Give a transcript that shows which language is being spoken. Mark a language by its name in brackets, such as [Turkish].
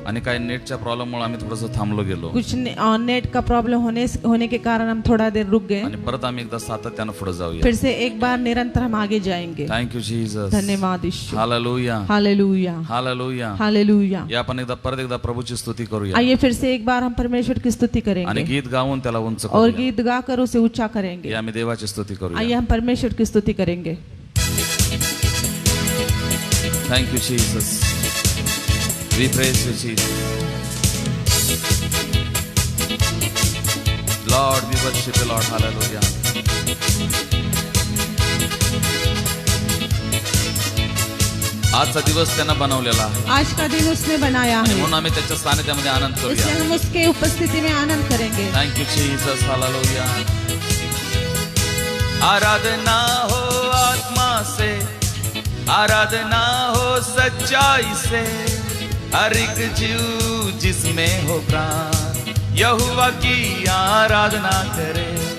[Marathi] आणि काही नेटच्या प्रॉब्लेम मुळे आम्ही थोडंसं थांबलो गेलो [Hindi] कुछ नेट का प्रॉब्लम होने के कारण हम थोड़ा देर रुक गए. [Marathi] आणि परत आम्ही एकदा सातत्यानं पुढे जाऊया. [Hindi] फिर से एक बार निरंतर हम आगे जाएंगे. [English] Thank you Jesus. [Hindi] धन्यवाद ईश्वर. Hallelujah, hallelujah, hallelujah, hallelujah. [Marathi] या आपण परत एकदा प्रभूची स्तुती करूया [Hindi] आइए फिर से एक बार हम परमेश्वर की स्तुति [Marathi] आणि [Hindi] करेंगे [Marathi] गीत गाऊन त्याला उंच [Hindi] और [Marathi] करूया. [Hindi] गीत गाकर उसे ऊंचा करेंगे. [Marathi] या आम्ही देवाची स्तुती [Hindi] आइए [Marathi] करूया. [Hindi] हम परमेश्वर की स्तुति करेंगे. [English] Thank you Jesus. We praise you Jesus. Lord we worship you lord. Hallelujah. [Marathi] आजचा दिवस त्यानं बनवलेला आहे [Hindi] आज का दिन उसने बनाया है, [Marathi] म्हणून आम्ही त्याच्या सानिध्यामध्ये आनंद [Hindi] इसलिए [Marathi] करूया. [Hindi] हम उसके उपस्थिति में आनंद करेंगे. [English] Thank you Jesus. Hallelujah. [Hindi] आराधना हो आत्मा से, आराधना हो सच्चाई से, हर एक जीव जिसमें हो प्राण यहोवा की आराधना करे.